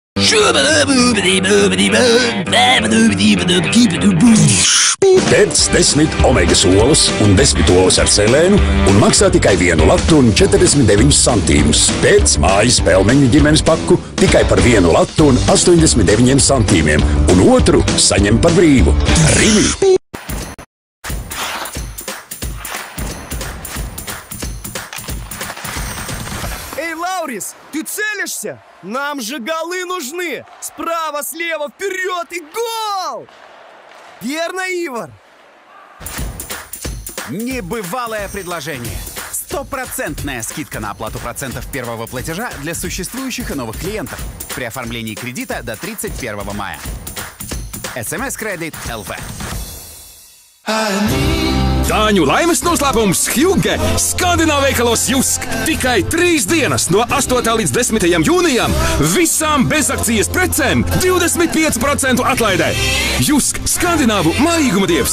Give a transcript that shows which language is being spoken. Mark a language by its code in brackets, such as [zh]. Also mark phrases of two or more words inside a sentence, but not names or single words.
[lv] Pēc 10 omegas olas un 10 olas ar selēnu un maksā tikai 1 latu un 49 centīmus. Pēc mājas pelmeņu ģimenes paku tikai par 1 latu un 89 centīmiem un otru saņem par brīvu. Rimi! [ru] Эй, Лаурис, ты целишься? Нам же голы нужны! Справа, слева, вперед и гол! Верно, Ивар? Небывалое предложение. 100% скидка на оплату процентов первого платежа для существующих и новых клиентов при оформлении кредита до 31 мая. SMS-кредит LV. [lv] Dāņu laimes noslēpums Hjuge Skandināvu veikalos Jusk. Tikai 3 dienas no 8. līdz 10. jūnijam visām bezakcijas precēm 25% atlaidē. Jusk Skandināvu mājīguma dievs.